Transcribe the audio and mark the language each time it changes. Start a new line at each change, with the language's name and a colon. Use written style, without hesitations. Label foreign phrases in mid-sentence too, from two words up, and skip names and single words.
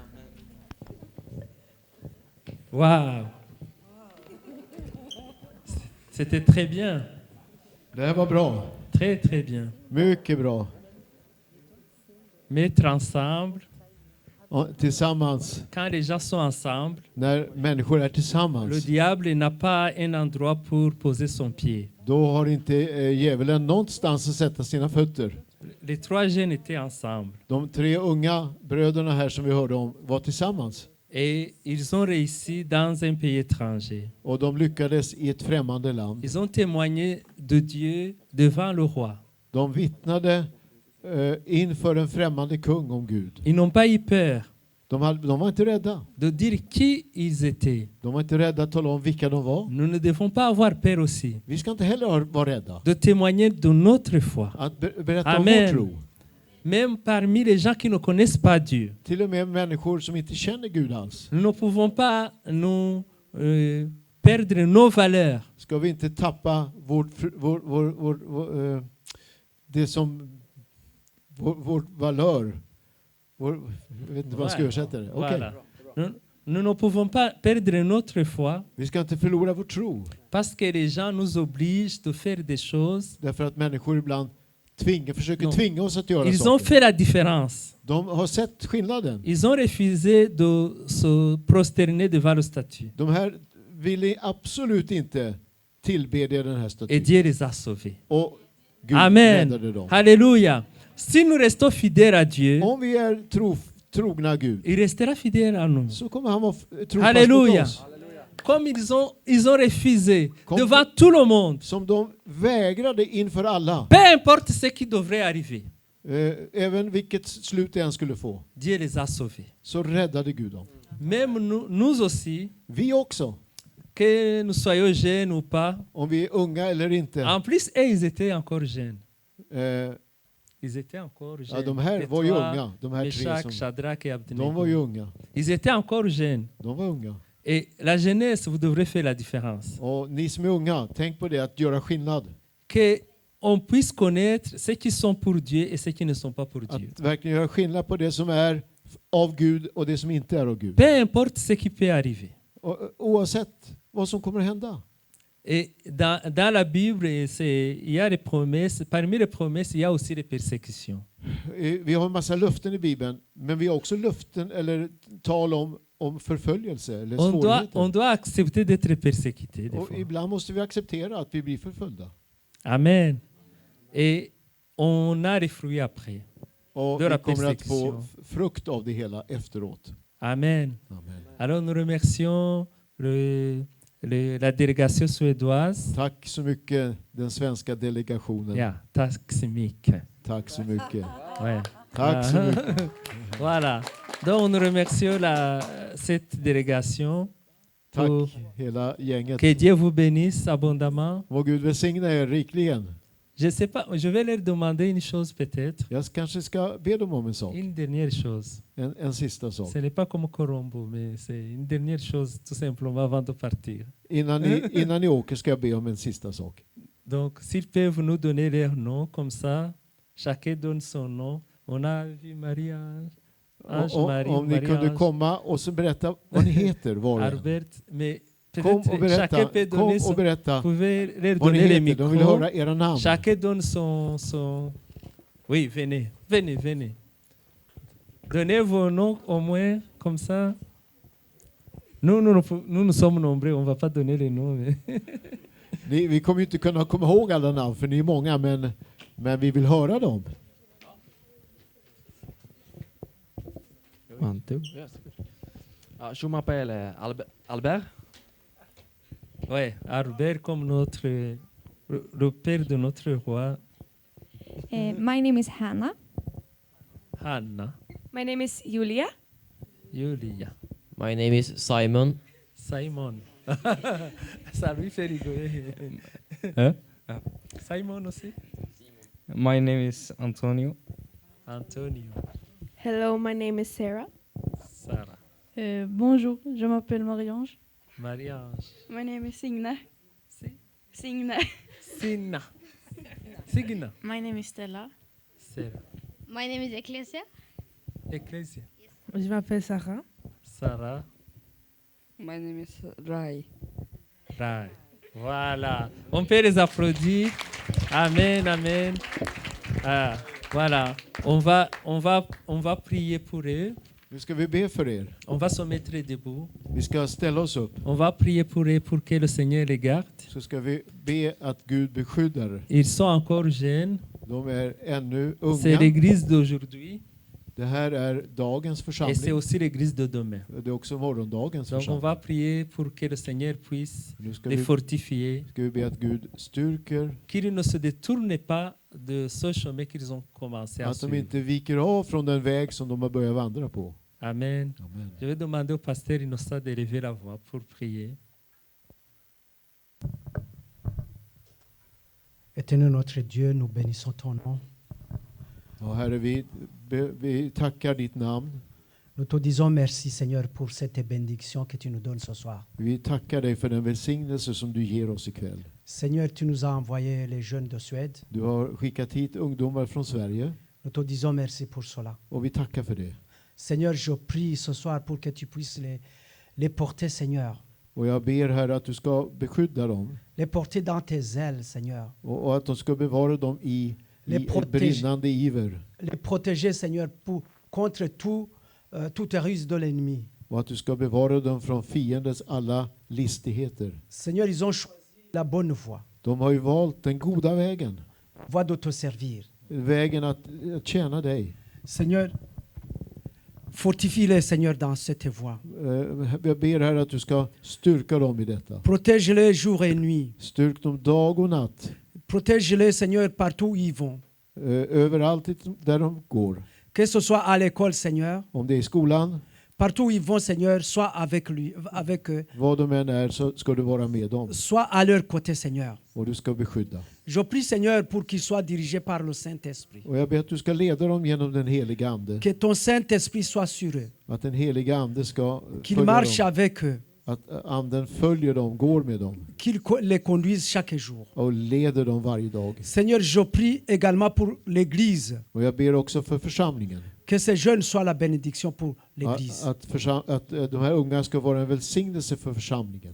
French: Wow. C'était très bien.
Swedish: Det här var bra.
French: Très, très bien.
Swedish: Mycket bra.
French: Mettre ensemble,
Swedish: Och tillsammans,
French: quand les gens sont ensemble,
Swedish: när människor är
French: le
Swedish: tillsammans,
French: diable n'a pas un endroit pour poser son pied.
Swedish: då har inte djävulen någonstans att sätta sina fötter.
French: Les trois jeunes étaient ensemble
Swedish: De 3 unga bröderna här som vi hörde om var tillsammans.
French: et ils ont réussi dans un pays étranger.
Swedish: Och de lyckades i ett främmande land.
French: Ils ont témoigné de Dieu devant le roi.
Swedish: De vittnade inför en främmande kung om Gud.
French: Ils n'ont pas eu peur
Swedish: De var inte rädda.
French: de dire qui ils étaient.
Swedish: De var inte rädda att tala om vilka de var.
French: Nous ne devons pas avoir peur aussi
Swedish: Vi ska inte heller vara rädda
French: de témoigner de notre foi.
Swedish: att berätta om Amen. vår tro.
French: Même parmi les gens qui ne connaissent pas Dieu.
Swedish: Till och med människor som inte känner Gud alls.
French: Nous ne pouvons pas nous perdre nos valeurs.
Swedish: Ska vi inte tappa det som vår valör. Jag vet inte vad jag ska översätta det. Okej.
French: Voilà. Nous ne pouvons pas perdre notre foi
Swedish: Vi ska inte förlora vår tro.
French: parce que les gens nous obligent de faire des choses.
Swedish: Därför att människor ibland försöker
French: Non.
Swedish: tvinga oss att göra
French: Ils ont
Swedish: saker.
French: fait la différence.
Swedish: De har sett skillnaden.
French: Ils ont refusé de se prosterner devant le statue.
Swedish: De här ville absolut inte tillbedja den här
French: Et
Swedish: statyn.
French: Dieu les a sauvés.
Swedish: Och Gud Amen. räddade dem. Alléluia.
French: Si nous restons fidèles à Dieu,
Swedish: Om vi är trogna Gud,
French: il restera fidèle à nous.
Swedish: så kommer han vara trofast mot Alléluia. oss.
French: Comme ils ont refusé Comme- devant tout le monde.
Swedish: Som de vägrade inför alla.
French: Peu importe ce qui devrait arriver,
Swedish: Även vilket slut det än skulle få.
French: Dieu les a sauvés.
Swedish: Så räddade Gud dem.
French: Même nous aussi,
Swedish: Vi också.
French: que nous soyons jeunes ou pas.
Swedish: Om vi är unga eller inte.
French: En plus, eux, ils étaient encore jeunes. Eh, Ils étaient encore jeunes.
Swedish: Ja, de här
French: Les
Swedish: var ju
French: trois,
Swedish: unga. De här 3 Meshach, som...
French: Shadrach et
Swedish: De var ju Abednego. unga.
French: Ils étaient encore jeunes.
Swedish: De var unga.
French: Et la jeunesse, vous devrez faire la différence.
Swedish: Och ni som är unga, tänk på det, att göra skillnad.
French: Que on puisse connaître ceux qui sont pour Dieu et ceux qui ne sont pas pour Dieu.
Swedish: Att verkligen göra skillnad på det som är av Gud och det som inte är av Gud.
French: Peu importe ce qui peut arriver.
Swedish: Och, oavsett vad som kommer att hända.
French: Et dans la Bible, il y a des promesses. Parmi les promesses, il y a aussi des persécutions.
Swedish: Vi har en massa löften i Bibeln, men vi har också löften eller tal om förföljelse eller
French: On
Swedish: svårigheter.
French: doit accepter d'être persécuté. Des
Swedish: Och
French: fois.
Swedish: ibland måste vi acceptera att vi blir förföljda.
French: Amen. Et on a des fruits après.
Swedish: Och
French: De
Swedish: vi
French: la
Swedish: kommer att få
French: persécution.
Swedish: frukt av det hela efteråt. Amen. Amen.
French: Alors nous remercions la délégation suédoise.
Swedish: Tack så mycket den svenska delegationen. Ja, tack så mycket. Tack så mycket.
French: Ouais.
Swedish: Tack så mycket.
French: Voilà. Donc nous remercions cette délégation.
Swedish: Tack Och hela gänget.
French: que Dieu vous bénisse abondamment.
Swedish: Må Gud välsigna er rikligen.
French: Je sais pas, je vais leur demander une chose peut-être.
Swedish: Jag kanske ska be dem om en sak.
French: Une dernière chose.
Swedish: En sista sak.
French: Ce n'est pas comme Colombo, mais c'est une dernière chose tout simplement avant de partir.
Swedish: Innan ni åker ska jag be om en sista sak.
French: Donc, s'ils peuvent nous donner leur nom, comme ça, chacun donne son nom. On a vu Maria, Ange-Marie,
Swedish: Om ni kunde Marie-Ange, komma och så berätta vad ni heter var och en.
French: Albert, mais
Swedish: Kom och
French: peut-être chacun peut
Swedish: berätta,
French: donner
Swedish: kom och
French: son...
Swedish: berätta
French: Vous pouvez leur
Swedish: vad ni
French: donner les
Swedish: heter. De vill
French: micros.
Swedish: höra era namn.
French: Chacun donne son... Oui, venez. Donnez vos noms au moins, comme ça. Nous sommes nombreux, on ne va pas donner les noms. Mais
Swedish: Vi kommer ju inte kunna komma ihåg alla namn för ni är många, men vi vill höra dem.
English: One, two.
French: Je m'appelle Albert. ouais, Albert comme le père de notre roi,
English: My name is Hannah. Hanna, My name is Julia. Julia, My name is Simon.
French: Simon. Ça lui fait rigoler. Hein? Simon aussi.
English: My name is Antonio. Antonio, Hello, my name is Sarah. Sarah,
French: Bonjour, je m'appelle Marie-Ange. Marie-Ange,
English: My name is Signe. Signe. Sina, Signa, My name is Stella. Sarah, My name is Ecclesia. Ecclesia,
French: Je m'appelle Sarah. Sarah,
English: My name is Rai.
French: Rai, Voilà. On peut les applaudir. Amen, amen. Ah, voilà. On va prier pour eux.
Swedish: Nu ska vi be för er.
French: On va se mettre debout.
Swedish: Vi ska ställa oss upp.
French: On va prier pour eux pour que le Seigneur les garde.
Swedish: Så ska vi be att Gud beskyddar.
French: Ils sont encore jeunes.
Swedish: De är ännu
French: C'est
Swedish: unga.
French: l'église d'aujourd'hui
Swedish: Det här är dagens
French: et c'est
Swedish: församling.
French: aussi l'église de demain.
Swedish: Det är också morgondagens
French: Donc on
Swedish: församling.
French: va prier pour que le Seigneur puisse
Swedish: Nu ska
French: les
Swedish: vi,
French: fortifier,
Swedish: ska vi be att Gud styrker.
French: qu'ils ne se détournent pas de ce chemin qu'ils ont commencé à
Swedish: Att de
French: suivre.
Swedish: inte viker av från den väg som de har börjat vandra på. Amen. Amen.
French: Je vais demander au pasteur Innocent de lever la voix pour prier. Éternel notre Dieu, nous bénissons ton nom.
Swedish: Ja, Herre, vi tackar ditt namn.
French: Nous te disons merci Seigneur pour cette bénédiction que tu nous donnes ce soir.
Swedish: Vi tackar dig för den välsignelse som du ger oss ikväll.
French: Seigneur, tu nous as envoyé les jeunes de Suède.
Swedish: Du har skickat hit ungdomar från Sverige
French: Nous te disons merci pour cela.
Swedish: och vi tackar för det.
French: Seigneur, je prie ce soir pour que tu puisses les porter, Seigneur.
Swedish: Och jag ber Herre att du ska beskydda dem
French: Les porter dans tes ailes, Seigneur.
Swedish: och att de ska bevara dem i ett brinnande iver.
French: Les protéger, Seigneur, contre toute ruse de l'ennemi.
Swedish: Och att du ska bevara dem från fiendens alla listigheter.
French: Seigneur, ils ont choisi la bonne voie.
Swedish: De har ju valt den goda vägen.
French: Voie de te servir.
Swedish: Vägen att tjäna dig.
French: Seigneur, fortifie-les, Seigneur, dans cette voie.
Swedish: Jag ber Herre att du ska styrka dem i detta.
French: Protège-les jour et nuit.
Swedish: Styrk dem dag och natt.
French: Protège-les, Seigneur, partout où ils vont.
Swedish: Överallt där de går.
French: Que ce soit à l'école, Seigneur.
Swedish: Om det är i skolan.
French: Partout où ils vont, Seigneur, sois avec eux.
Swedish: Vad de än är så ska du vara med dem.
French: Sois à leur côté, Seigneur.
Swedish: Och du ska beskydda.
French: Je prie, Seigneur, pour qu'ils soient dirigés par le Saint-Esprit.
Swedish: Och jag ber att du ska leda dem genom den heliga Ande.
French: Que ton Saint-Esprit soit sur eux.
Swedish: Att den heliga Ande ska
French: Qu'il marche avec eux.
Swedish: Att Anden följer dem, går med dem.
French: Qu'il les conduise chaque jour.
Swedish: Och leder dem varje dag.
French: Seigneur, je prie également pour l'Église.
Swedish: Och jag ber också för församlingen.
French: Que ces jeunes soient la bénédiction pour l'Église.
Swedish: Att de här unga ska vara en välsignelse för församlingen.